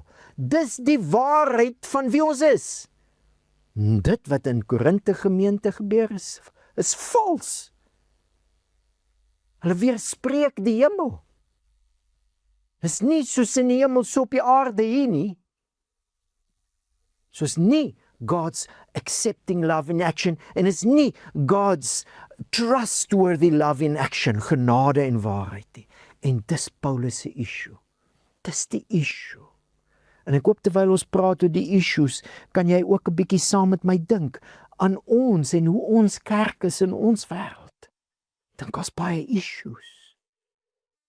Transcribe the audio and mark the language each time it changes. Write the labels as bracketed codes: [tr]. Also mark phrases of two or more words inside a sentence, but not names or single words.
[af] Dis die waarheid van wie ons is. Dit wat in Korinthe gemeente gebeur is vals. Hulle weerspreek die hemel. Is nie soos in die hemel so op die aarde hier nie. Soos nie [en] God's accepting love in action [af] en is nie [en] God's trustworthy love in action, [af] genade en waarheid nie. En dis Paulus se issue. Dis die issue. En ek hoop terwyl ons praat oor die issues, kan jy ook 'n bietjie saam met my dink aan ons en hoe ons kerk is in ons wêreld. Dink ons baie issues.